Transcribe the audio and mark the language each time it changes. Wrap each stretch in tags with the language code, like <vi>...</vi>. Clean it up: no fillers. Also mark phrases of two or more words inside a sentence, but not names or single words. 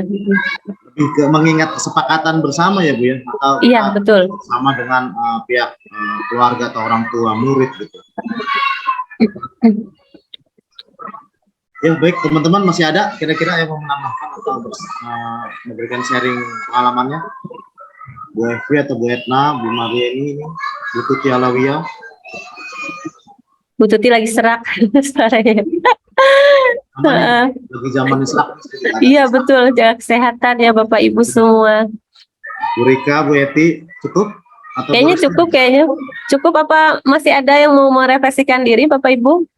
<id>Lebih ke mengingat kesepakatan bersama ya Bu ya, atau iya betul sama dengan pihak keluarga atau orang tua murid gitu. Ya baik teman-teman, masih ada kira-kira yang mau menambahkan atau memberikan sharing pengalamannya? Bu Evi atau Bu Etna, Bu Marieni, Bu Tuti Alawiyah. Bu Tuti lagi serak suaranya. Lagi zaman serak. Iya betul, jaga kesehatan ya Bapak Ibu semua. Bu Rika, Bu Eti, cukup? Atau kayaknya cukup apa masih ada yang mau merefleksikan diri Bapak Ibu?</id>